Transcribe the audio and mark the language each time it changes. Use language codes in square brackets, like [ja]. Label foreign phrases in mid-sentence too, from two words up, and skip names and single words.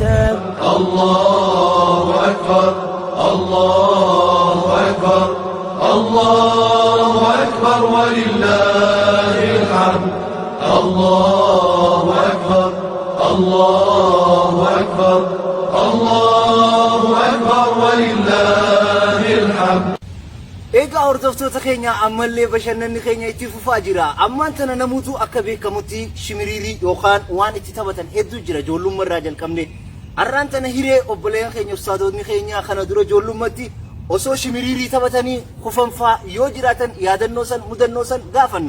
[ar] الله أكبر الله أكبر الله أكبر ولله الحمد الله أكبر الله أكبر الله أكبر ولله الحمد [om] Egaa hordoftoota keenya ammallee bashannanni keenya itti fufaa jira. Ammaan tana namuutu akka beekamutti shimiriirii yookaan waan itti taphatan hedduu jira ijoollummaa irraa jalqabne. Har'aan tana hiree obboleeyyan keenya ustaadonni keenya kana dura ijoollummaatti osoo shimiriirii taphatanii kufanfaa yoo jiraatan yaadannoo san mudannoo san gaafanna.